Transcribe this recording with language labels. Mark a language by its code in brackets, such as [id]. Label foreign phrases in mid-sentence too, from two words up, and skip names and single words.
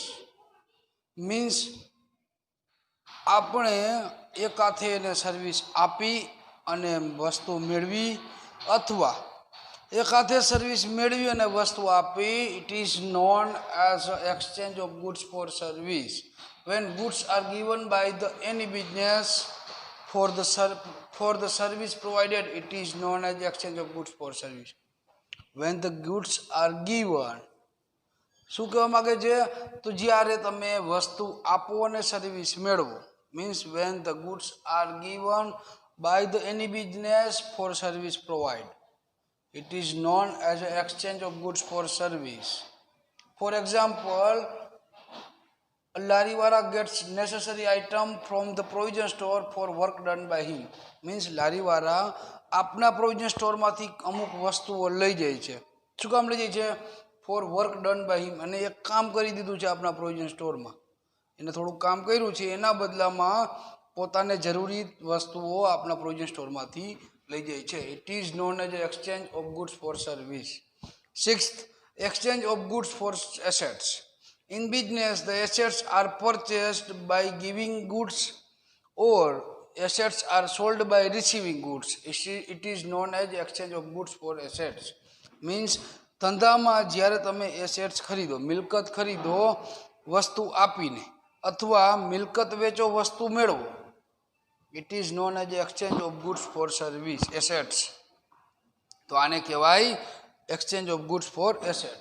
[gu] મીન્સ આપણે એક હાથે એને સર્વિસ આપી અને વસ્તુ મેળવી, અથવા એક હાથે સર્વિસ મેળવી અને વસ્તુ આપી. [en] it is known as exchange of goods for service when goods are given by the any business for the service provided. It is known as exchange of goods for service. When the goods are given, [gu] શું કહેવા માંગે છે? તો જ્યારે તમે વસ્તુ આપો અને સર્વિસ મેળવો, મીન્સ [en] when the goods are given by the any business for service provide, it is known as exchange of goods for service. For example, લારીવાળા gets necessary item from the provision store for work done by him. [gu] મીન્સ લારીવાળા આપના પ્રોવિઝન સ્ટોરમાંથી અમુક વસ્તુઓ લઈ જાય છે. શું કામ લઈ જાય છે? [en] for work done by him. [gu] અને એક કામ કરી દીધું છે આપના પ્રોવિઝન સ્ટોરમાં, એને થોડુંક કામ કર્યું છે, એના બદલામાં પોતાને જરૂરી વસ્તુઓ આપના પ્રોવિઝન સ્ટોરમાંથી લઈ જાય છે. [en] it is known as exchange of goods for service. sixth, exchange of goods for assets. In business, the assets are purchased by giving goods or assets are sold by receiving goods. It is known as exchange of goods for assets. [gu] Means ધંધામાં જ્યારે તમે એસેટ્સ ખરીદો, મિલકત ખરીદો વસ્તુ આપીને, અથવા મિલકત વેચો વસ્તુ મેળવો, [en] it is known as exchange of goods for service assets. [gu] તો આને કહેવાય [en] exchange of goods for assets.